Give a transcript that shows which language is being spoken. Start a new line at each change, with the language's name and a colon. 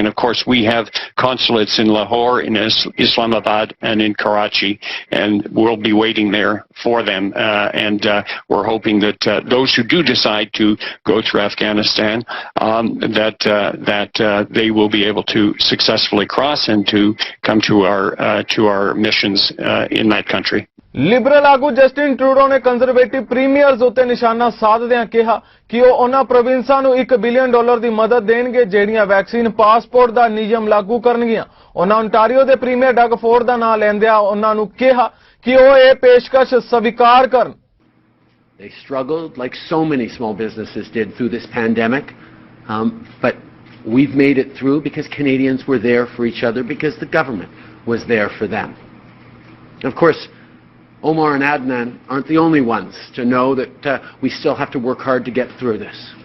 English: And of course, we have consulates in Lahore, in Islamabad, and in Karachi, and we'll be waiting there for them. And we're hoping that those who do decide to go through Afghanistan, that they will be able to successfully cross and to come to our missions in that country.
Punjabi: Liberal ਆਗੂ Justin Trudeau ਨੇ conservative premiers ਉੱਤੇ ਨਿਸ਼ਾਨਾ ਸਾਧਦਿਆਂ ਕਿਹਾ ਕਿ ਉਹ ਉਹਨਾਂ ਪ੍ਰੋਵਿੰਸਾਂ ਨੂੰ $1 billion ਦੀ ਮਦਦ ਦੇਣਗੇ ਜਿਹੜੀਆਂ ਵੈਕਸੀਨ ਪਾਸਪੋਰਟ ਦਾ ਨਿਯਮ ਲਾਗੂ ਕਰਨਗੀਆਂ। ਉਹਨਾਂ ਓਨਟਾਰੀਓ ਦੇ ਪ੍ਰੀਮੀਅਰ ਡਗ ਫੋਰਡ ਦਾ ਨਾਮ ਲੈਂਦਿਆਂ ਉਹਨਾਂ ਨੂੰ ਕਿਹਾ ਕਿ ਉਹ ਇਹ ਪੇਸ਼ਕਸ਼ ਸਵੀਕਾਰ ਕਰਨ।
English: They struggled like so many small businesses did through this pandemic, but we've made it through because Canadians were there for each other, because the government was there for them. And of course, Omar and Adnan aren't the only ones to know that we still have to work hard to get through this.